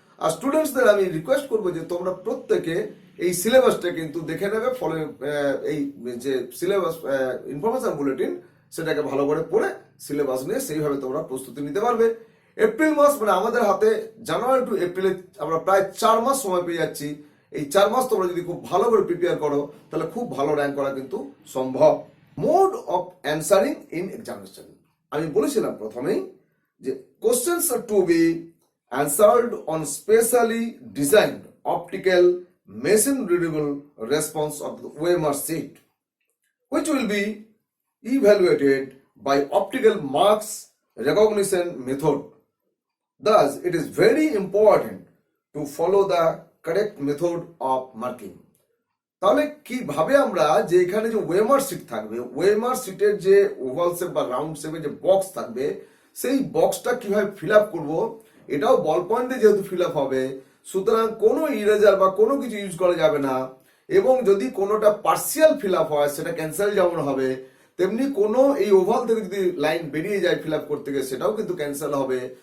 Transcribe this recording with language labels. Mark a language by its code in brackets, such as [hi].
[bn] আর স্টুডেন্টসদের আমি রিকোয়েস্ট করবো যে তোমরা প্রত্যেকে এই সিলেবাসটা কিন্তু দেখে নেবে, ফলে এই যে সিলেবাস ইনফরমেশন বুলেটিন সেটাকে ভালো করে পড়ে সিলেবাস নিয়ে সেইভাবে তোমরা প্রস্তুতি নিতে পারবে। এপ্রিল মাস, মানে আমাদের হাতে জানুয়ারি টু এপ্রিলে আমরা প্রায় 4 মাস সময় পেয়ে যাচ্ছি। এই 4 মাস তোমরা যদি খুব ভালো করে প্রিপেয়ার করো তাহলে খুব ভালো র্যাঙ্ক করা কিন্তু সম্ভব। [en] mode of answering in examination, [bn] আমি বলেছিলাম প্রথমেই যে [en] Questions are to be answered on specially designed optical machine readable response of the OMR sheet, which will be evaluated by optical marks recognition method. Thus, it is very important to follow the correct method of marking. [bn] তাহলে কিভাবে আমরা যে এখানে যে OMR sheet থাকবে, ওয়েমার শিটের যে ওভাল শেপ বা রাউন্ড শেপের যে বক্স থাকবে, সেই বক্সটা কিভাবে ফিল আপ করবো, এটাও বল পয়েন্টে যেহেতু ফিল আপ হবে, সুতরাং কোনো ইরেজার বা কোনো কিছু ইউজ করা যাবে না, এবং যদি কোনোটা পার্সিয়াল ফিল আপ হয় সেটা ক্যান্সেল যেমন হবে, তেমনি কোনো এই ওভাল থেকে যদি লাইন বেরিয়ে যায় ফিল আপ করতে গিয়ে সেটাও কিন্তু ক্যান্সেল হবে।